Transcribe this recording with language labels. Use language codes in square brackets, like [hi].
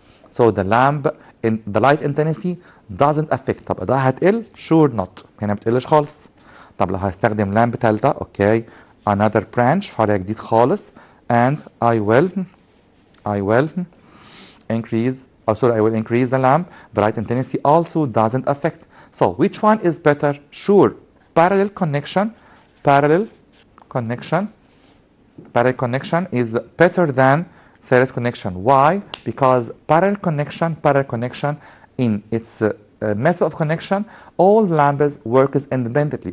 [en] So the lamp in the light intensity doesn't affect. [ar] طب الإضاءة هتقل؟ [en] Sure not. [ar] هنا ما بتقلش خالص. طب لو هستخدم لامب تالتة، [en] okay, another branch، [ar] فرع جديد خالص، [en] and I will increase. Oh, sorry, I will increase the lamp. The light intensity also doesn't affect. So which one is better? Sure, parallel connection is better than series connection. Why? Because parallel connection in its method of connection all lamps works independently.